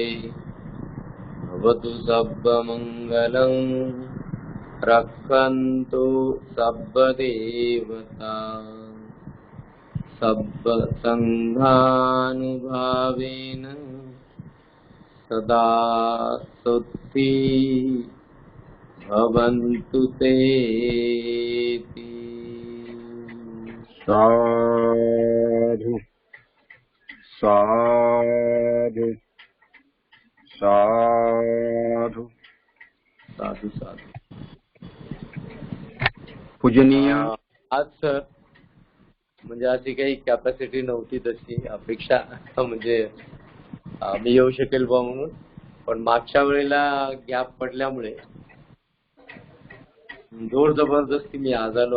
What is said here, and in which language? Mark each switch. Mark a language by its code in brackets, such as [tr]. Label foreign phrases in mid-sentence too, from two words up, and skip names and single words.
[pi] भवतु सर्वमङ्गलं रक्षन्तु सर्वदेवता सर्वसङ्घानुभावेन सदा सुखी भवन्तु ते। साधु साधु साधु साधू साधू। [mr] पूजनीय आज सर म्हणजे अशी काही कॅपॅसिटी नव्हती, तशी अपेक्षा म्हणजे मी येऊ शकेल बा म्हणून, पण मागच्या वेळेला गॅप पडल्यामुळे जोर जबरदस्ती मी आज आलो.